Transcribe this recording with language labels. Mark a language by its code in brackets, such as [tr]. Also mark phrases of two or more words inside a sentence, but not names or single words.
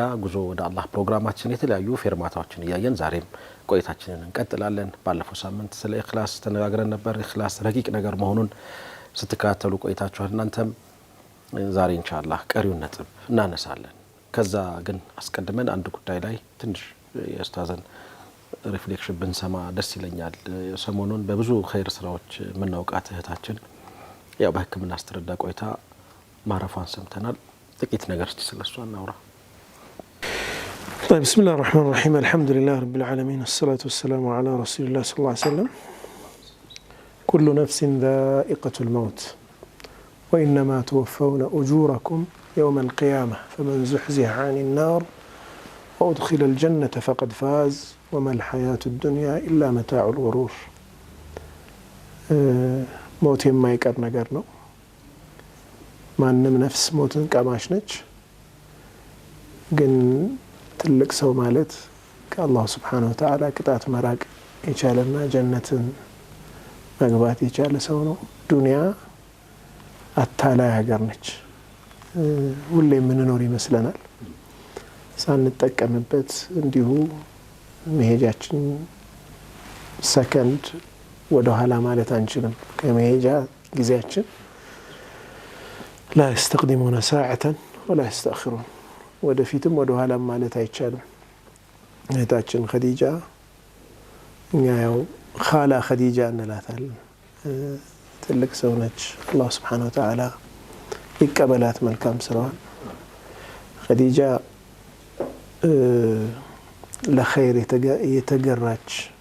[am] ጉዞ ወደ አላህ ፕሮግራማችን የተለያዩ ፌርማታዎችን እያየን ዛሬም ቆይታችንን እንቀጥላለን። ባለፈው ሳምንት ስለ ኢኽላስ ተነጋግረን ነበር። ኢኽላስ ረቂቅ ነገር መሆኑን ስትከታተሉ ቆይታችኋል። እናንተም ዛሬ ኢንሻአላህ ቀሪውን ነጥብ እናነሳለን። ከዛ ግን አስቀድመን አንድ ጉዳይ ላይ ትንሽ የኡስታዝን ሪፍሌክሽን ብንሰማ ደስ ይለኛል። ሰሞኑን በብዙ ኸይር ስራዎች የምናውቃት እህታችን ያው በሕክምና አስተረዳ ቆይታ ማረፏን ሰምተናል። ጥቂት ነገር እስቲ ስለሷ እናውራ። [ar] طيب بسم الله الرحمن الرحيم الحمد لله رب العالمين الصلاة والسلام على رسول الله صلى الله عليه وسلم كل نفس ذائقة الموت وإنما توفون أجوركم يوم القيامة فمن زحزح عن النار وأدخل الجنة فقد فاز وما الحياة الدنيا إلا متاع الغرور موت ما يقر [am] ነገር ነው። ማንም ነፍስ ሞትን ቀማሽ ነች። ግን ትልቅ ሰው ማለት ከአላህ [ar] سبحانه وتعالى [am] ቅጣት መራቅ የቻለና ጀነትን መግባት የቻለ ሰው ነው። ዱንያ አታላይ ሀገር ነች። ሁሌ የምንኖር ይመስለናል። ሳንጠቀምበት እንዲሁ መሄጃችን ሰከንድ ወደ ኋላ ማለት አንችልም። ከመሄጃ ጊዜያችን [ar] لا يستقدمون ساعة ولا يستأخرون [am] ወደፊትም ወደ ኋላ ማለት አይቻልም። እህታችን ኸዲጃ እኛ ያው ኻላ ኸዲጃ እንላታለን። ትልቅ ሰው ነች። አላህ [ar] سبحانه وتعالى [am] ይቀበላት መልካም ስራዋን። ኸዲጃ ለኸይር የተገራች